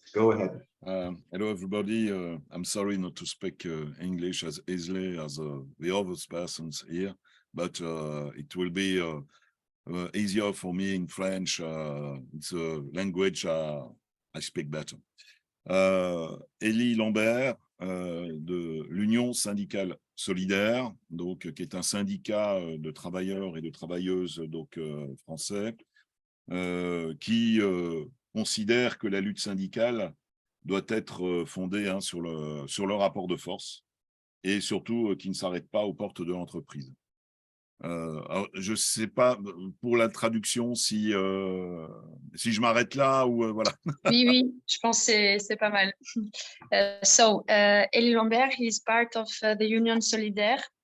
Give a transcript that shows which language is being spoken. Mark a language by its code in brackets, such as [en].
[en] Go ahead. Hello, everybody. I'm sorry not to speak English as easily as the other persons here, but it will be easier for me in French. It's a language I speak better. [fr] Elie Lambert de l'Union syndicale solidaire, donc qui est un syndicat de travailleurs et de travailleuses donc français, qui considère que la lutte syndicale doit être fondée sur le rapport de force et surtout qui ne s'arrête pas aux portes de l'entreprise. Alors, je sais pas pour la traduction si je m'arrête là ou voilà. Oui, je pense que c'est pas mal. [en] Elie Lambert, he's part of the Union Solidaire.